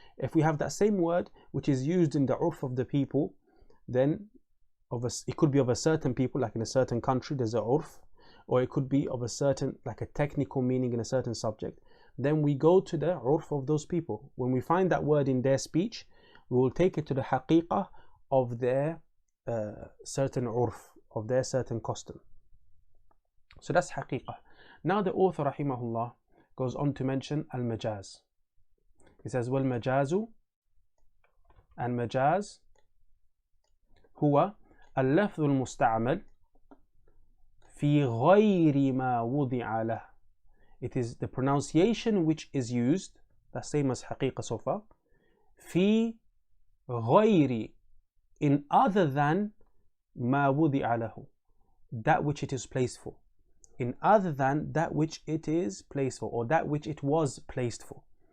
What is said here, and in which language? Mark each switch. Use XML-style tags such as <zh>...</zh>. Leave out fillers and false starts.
<en>If we have that same word which is used in the urf of the people, then it could be of a certain people, like in a certain country there's a urf, or it could be of a certain, like a technical meaning in a certain subject, then we go to the urf of those people. When we find that word in their speech, we will take it to the haqiqah of their certain urf, of their certain custom. So that's haqiqah. Now the author rahimahullah goes on to mention al-Majaaz. He says</en> <ar>والمجاز</ar> <en>and majaz</en> <ar>هو اللفظ المستعمل في غير ما وضع له.</ar> <en>It is the pronunciation which is used, the same as حقيقة so far,</en> <ar>في غير,</ar> <en>in other than</en> <ar>ما وضع له,</ar> <en>that which it is placed for, in other than that which it is placed for, or that which it was placed for.</en>